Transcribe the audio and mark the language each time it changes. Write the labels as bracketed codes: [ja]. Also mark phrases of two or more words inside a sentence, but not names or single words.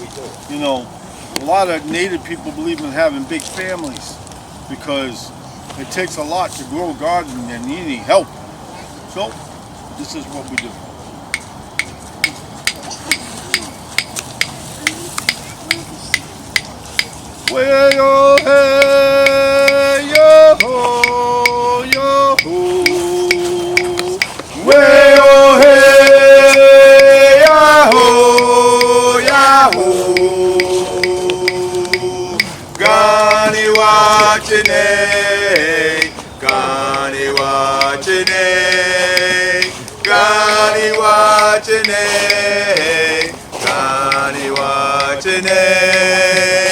[en] You know, a lot of native people believe in having big families because it takes a lot to grow a garden and you need help. So, this is what we do. Way oh hey yo ho yo ho. Way oh hey ya ho ya ho. Gani wachine, gani wachine, gani wachine, gani wachine.